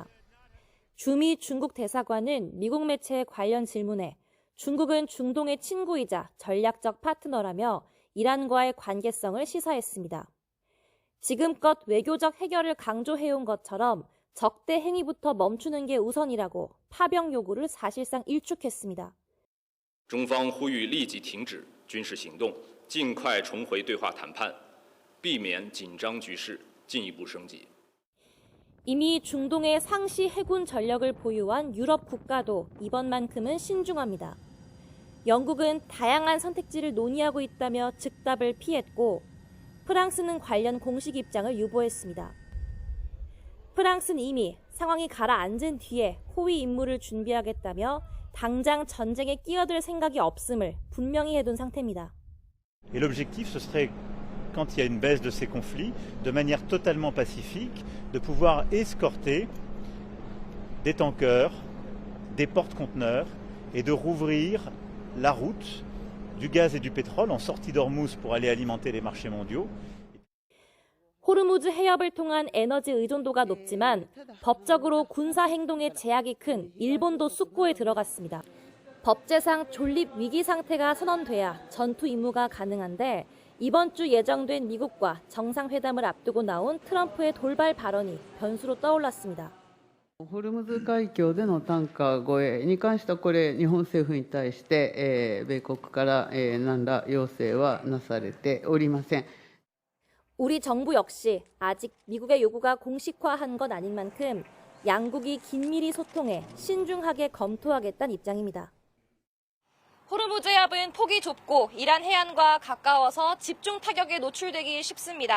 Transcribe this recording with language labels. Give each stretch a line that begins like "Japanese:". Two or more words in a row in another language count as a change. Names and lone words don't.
Korean: 주미 중국 대사관은 미국 매체의 관련 질문에 중국은 중동의 친구이자 전략적 파트너라며 이란과의 관계성을 시사했습니다. 지금껏 외교적 해결을 강조해온 것처럼 적대 행위부터 멈추는 게 우선이라고 파병 요구를 사실상 일축했습니다.
Chinese: 中方呼吁立即停止军事行动，尽快重回对话谈判，避免紧张局势进一步升级。
Korean: 이미 중동에 상시 해군 전력을 보유한 유럽 국가도 이번만큼은 신중합니다. 영국은 다양한 선택지를 논의하고 있다며 즉답을 피했고 프랑스는 관련 공식 입장을 유보했습니다. 프랑스는 이미 상황이 가라앉은 뒤에 호위 임무를 준비하겠다며 당장 전쟁에 끼어들 생각이 없음을 분명히 해둔 상태입니다.
French: Et l'objectif, ce serait, quand il y a une baisse de ces conflits, de manière totalement pacifique, de pouvoir escorter des tankers, des porte-conteneurs et de rouvrir la route du gaz et du pétrole en sortie d'Ormuz pour aller alimenter les marchés mondiaux.
Korean: 호르무즈 해협을 통한 에너지 의존도가 높지만 법적으로 군사 행동에 제약이 큰 일본도 숙고에 들어갔습니다. 법제상 존립 위기 상태가 선언돼야 전투 임무가 가능한데 이번 주 예정된 미국과 정상회담을 앞두고 나온 트럼프의 돌발 발언이 변수로 떠올랐습니다.
Japanese: ホルムズ海峡でのタンカー護衛に関してはこれ日本政府に対して、米国から、何ら要請はなされておりません。
Korean: 우리 정부 역시 아직 미국의 요구가 공식화한 건 아닌 만큼 양국이 긴밀히 소통해 신중하게 검토하겠다는 입장입니다. 호르무즈 해협은 폭이 좁고 이란 해안과 가까워서 집중 타격에 노출되기 쉽습니다.